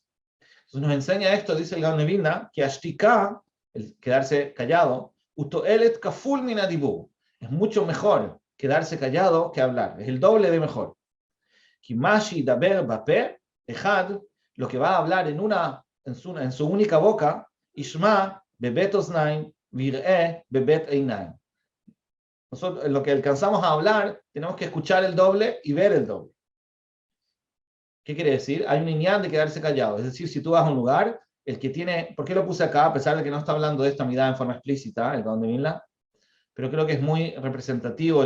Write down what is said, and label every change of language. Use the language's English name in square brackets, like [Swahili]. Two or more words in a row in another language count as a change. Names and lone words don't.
[Spanish] Entonces nos enseña esto, dice el Gaon de Vilna, que ashtika, el quedarse callado, [Hebrew] ותועלת כפול מן הדיבור, [Spanish] es mucho mejor quedarse callado que hablar, es el doble de mejor. [Hebrew] כי מה שידבר בפה אחד, [Spanish] lo que va a hablar en su única boca, [Hebrew] ישמע בשתי אזניים ויראה בשתי עיניים. [Spanish] Nosotros, lo que alcanzamos a hablar, tenemos que escuchar el doble y ver el doble. ¿Qué quiere decir? Hay un inyan de quedarse callado. Es decir, si tú vas a un lugar, el que tiene... ¿Por qué lo puse acá? A pesar de que no está hablando de esta midá en forma explícita, el Gaon de Vilna, pero creo que es muy representativo.